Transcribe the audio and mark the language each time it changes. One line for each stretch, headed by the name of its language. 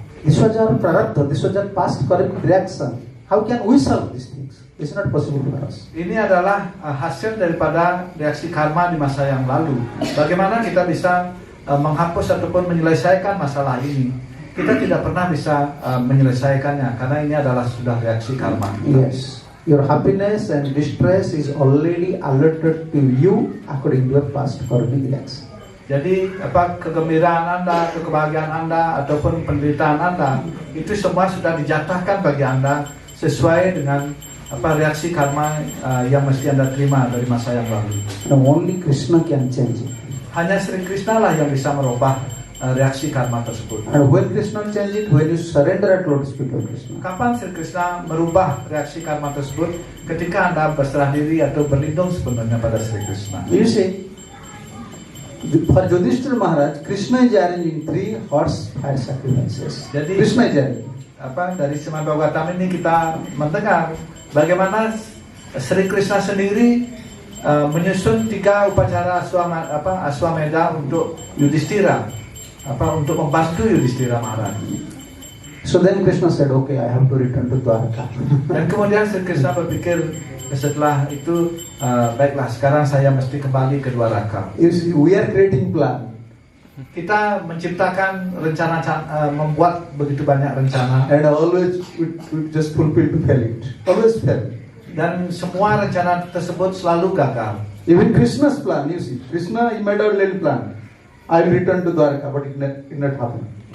English: This was our prarabdha, this was our past correct reaction. How can we solve these things? It's not possible for us.
Indonesian: Ini adalah hasil daripada reaksi karma di masa yang lalu. Bagaimana kita bisa menghapus ataupun menyelesaikan masalah ini? Kita tidak pernah bisa menyelesaikannya karena ini adalah sudah reaksi karma.
English: Yes, your happiness and distress is already alerted to you according to your past karmic acts.
Indonesian: Jadi kegembiraan Anda, kebahagiaan Anda ataupun penderitaan Anda itu semua sudah dijatuhkan bagi Anda sesuai dengan reaksi karma yang mesti Anda terima dari masa yang lalu.
English: And only Krishna can change it.
Indonesian: Hanya Sri Krishna lah yang bisa merubah reaksi karma tersebut.
English: And when Krishna change it, when you surrender at lotus feet of Krishna.
Indonesian: Kapan Sri Krishna merubah reaksi karma tersebut? Ketika Anda berserah diri atau berlindung sepenuhnya pada Sri Krishna.
English: You see, for Yudhishthira Maharaj, Krishna is arranging 3 horse fire sacrifices.
Indonesian: Jadi
English: Krishna is arranging.
Indonesian: Dari Srimad Bhagavatam ini kita mendengar bagaimana Sri Krishna sendiri menyusun 3 upacara Aswamedha untuk Yudhishthira, untuk membantu Yudhishthira Maharaj.
English: So then Krishna said, okay, I have to return to Dwarka.
Indonesian: Dan kemudian Sri Krishna berpikir setelah itu, baiklah sekarang saya mesti kembali ke Dwaraka.
English: You see, we are creating plan.
Indonesian: Kita menciptakan rencana, membuat begitu banyak rencana,
English: And always we just fulfill to fail it. Always fail.
Indonesian: dan semua rencana tersebut selalu gagal.
English: Even Krishna's plan, you see, Krishna he made a little plan. I will return to Dwarka, but it not happen.